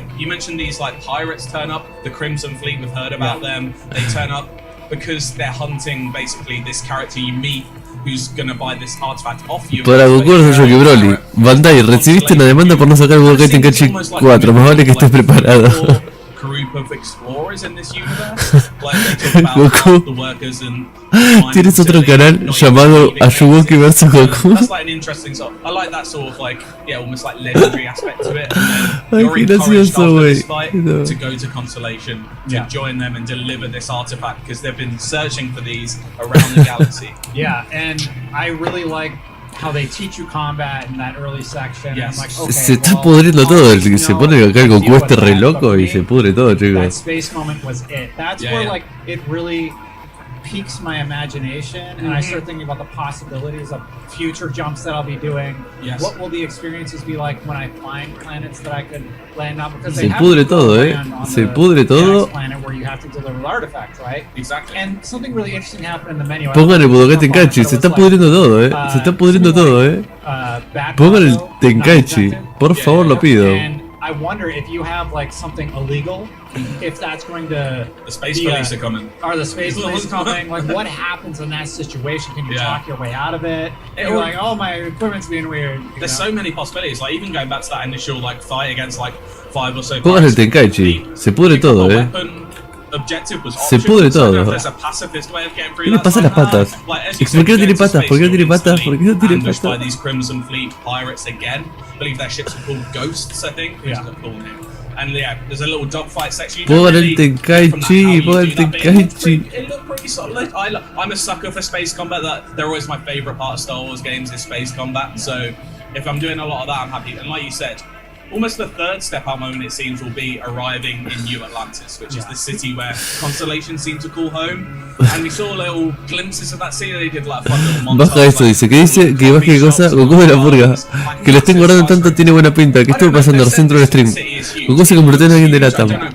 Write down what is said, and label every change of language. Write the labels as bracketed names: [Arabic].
[English] You mentioned these like pirates turn up. The Crimson Fleet, we've heard about them. They turn up because they're hunting basically this character you meet who's gonna buy this artifact off you. [Spanish] Para Goku no soy yo que Broly. Bandai, recibiste una demanda por no sacar el Budokai Tenkaichi 4. Más vale que estés preparado. [English] Group of explorers in this universe. Like they talk about the workers and [Spanish] tienes otro canal llamado Ayuwoki vs Goku. [English] That's like an interesting sort. I like that sort of like, yeah, almost like legendary aspect to it. And then you're encouraged after this fight to go to Constellation to join them and deliver this artifact because they've been searching for these around the galaxy. Yeah, and I really like how they teach you combat in that early section. Yes. Like, okay, [Spanish] se está pudriendo todo, se pone acá el Goku este re loco y se pudre todo, [English] that [Spanish] chicos. [English] space moment was it. That's where like it really piques my imagination, and I start thinking about the possibilities of future jumps that I'll be doing. Yes. What will the experiences be like when I find planets that I could land on? Because they [Spanish] se pudre todo, se pudre todo. [English] Planet where you have to deliver the artifact, right? Exactly. And something really interesting happened in the menu. [Spanish] Pongan el Budokai Tenkaichi, se está pudriendo todo, se está pudriendo todo, Pongan el Tenkaichi, por favor, lo pido. [English] And I wonder if you have like something illegal, if that's going to the space police are coming. Are the space police coming? Like, what happens in that situation? Can you talk your way out of it? You're like, oh, my equipment's being weird. There's so many possibilities. Like even going back to that initial like fight against like 5 or so. [Spanish] Pongan el Tenkaichi, se pudre todo, [English] Objective was [Spanish] se pudre todo. ¿Qué le pasa a las patas? ¿Por qué no tiene patas? ¿Por qué no tiene patas? ¿Por qué no tiene patas? [English] By these Crimson Fleet pirates again. I believe their ships are called Ghosts, I think. Who's got a cool name? And yeah, there's a little dogfight section. [Spanish] Pongan el Tenkaichi, pongan el Tenkaichi. [English] It looked pretty solid. I'm a sucker for space combat. They're always my favorite part of Star Wars games is space combat. So if I'm doing a lot of that, I'm happy. And like you said, almost the third step-up moment, it seems, will be arriving in New Atlantis, which is the city where Constellation seemed to call home. And we saw little glimpses of that city. They did like fun little montage. [Spanish] Baja esto, dice, ¿qué dice? Que baje qué cosa, Goku de la purga. Que lo estén guardando tanto tiene buena pinta. ¿Qué estuvo pasando al centro del stream? Goku se convirtió en alguien de la TAM.